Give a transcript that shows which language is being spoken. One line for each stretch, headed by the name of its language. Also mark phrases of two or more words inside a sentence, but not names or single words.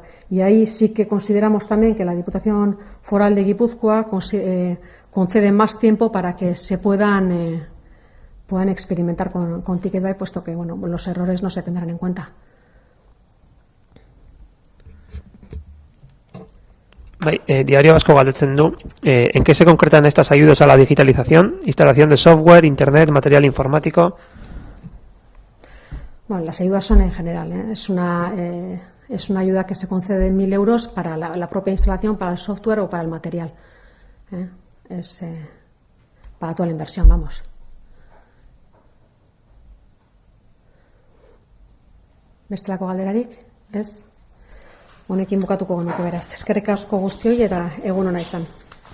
Spanish: Y ahí sí que consideramos también que la Diputación Foral de Guipúzcoa concede más tiempo para que se puedan experimentar con Ticketbuy, puesto que bueno, los errores no se tendrán en cuenta.
Basque: Diario Vasco galdetzen du,
Spanish: ¿en qué se concretan estas ayudas a la digitalización? Instalación de software, internet, material informático. Bueno, las ayudas son en general, es una ayuda que se concede de 1.000 euros para la propia instalación, para el software o para el material. Es para toda la inversión, vamos.
Basque: Bestelako galderarik, ez? Honekin bukatuko genuke beraz. Eskerrik asko guztioi eta egun ona izan.